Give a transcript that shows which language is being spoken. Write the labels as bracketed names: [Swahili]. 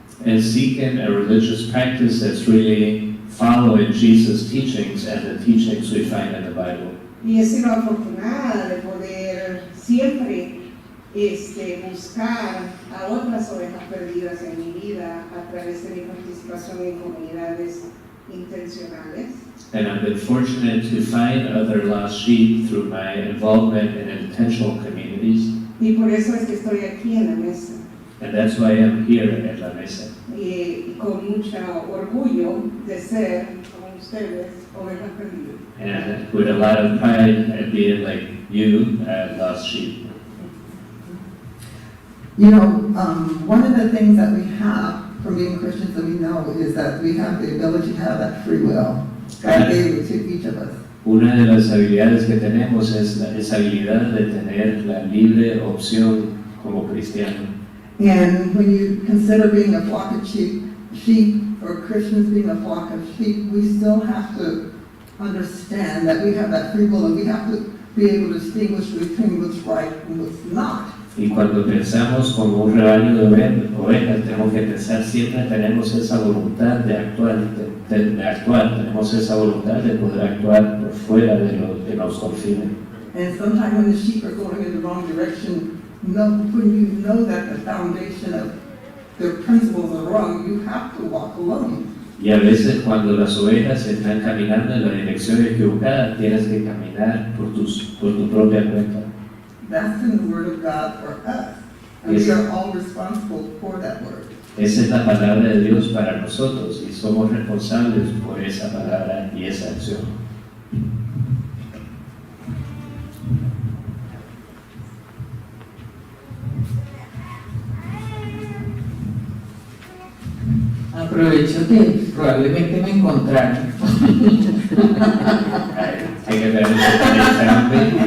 [English] and seeking a religious practice that's really following Jesus' teachings and the teachings we find in the Bible. [Spanish] Y he sido afortunada de poder siempre buscar a otras ovejas perdidas en mi vida a través de mi participación en comunidades intencionales. [English] And I've been fortunate to find other lost sheep through my involvement in intentional communities. [Spanish] Y por eso es que estoy aquí en la mesa. [English] And that's why I'm here at La Mesa. [Spanish] Y con mucho orgullo de ser, como ustedes, ovejas perdidas. [English] And with a lot of pride at being like you, lost sheep. You know, one of the things that we have from being Christians that we know is that we have the ability to have that free will. God gave it to each of us. [Spanish] Una de las habilidades que tenemos es esa habilidad de tener la libre opción como cristiano. [English] And when you consider being a flock of sheep, or Christians being a flock of sheep, we still have to understand that we have that free will and we have to be able to distinguish between what's right and what's not. [Spanish] Y cuando pensamos como un rebaño de ovejas, tenemos que pensar siempre tenemos esa voluntad de actuar, tenemos esa voluntad de poder actuar por fuera de lo que nos confine. [English] And sometimes when the sheep are going in the wrong direction, when you know that the foundation of their principles are wrong, you have to walk alone. [Spanish] Y a veces cuando las ovejas están caminando en la dirección equivocada, tienes que caminar por tu propia cuenta. [English] That's in the Word of God for us. And Yes. we are all responsible for that Word. [Spanish] Esa es la palabra de Dios para nosotros y somos responsables por esa palabra y esa acción. Aprovecho que probablemente me encontraron. [English] Take advantage of that family.